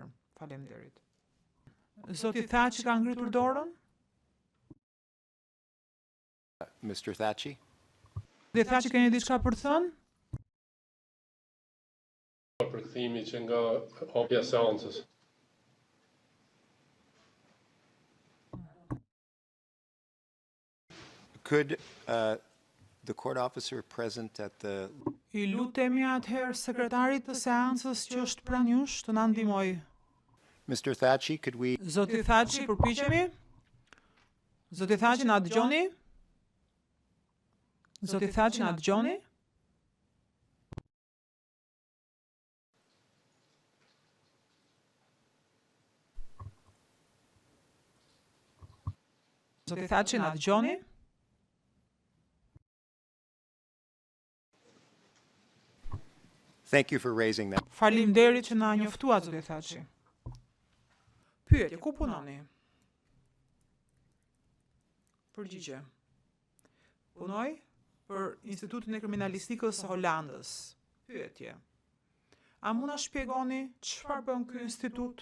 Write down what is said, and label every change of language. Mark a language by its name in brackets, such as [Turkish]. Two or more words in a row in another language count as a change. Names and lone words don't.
[Albanian] Faleminderit. Zoti Thaçi ka ngritur dorën? [English] Mr. Thaçi? [Albanian] Dhe Thaçi keni diçka për të thënë? Përkthimi që nga hapja e seancës. [English] Could the court officer present at the... [Albanian] I lutemi atëherë sekretarit të seancës që është pranë jush të na ndihmoj. [English] Mr. Thaçi, could we... [Albanian] Zoti Thaçi, përpiqemi? Zoti Thaçi, na dëgjoni? Zoti Thaçi, na dëgjoni? Zoti Thaçi, na dëgjoni? [English] Thank you for raising that. [Albanian] Faleminderit që na njoftuat, zoti Thaçi. Pyetje, ku punoni? Përgjigje. Punoj për Institutin e Kriminalistikës së Holandës. Pyetje. A mund na shpjegoni çfarë bën ky institut?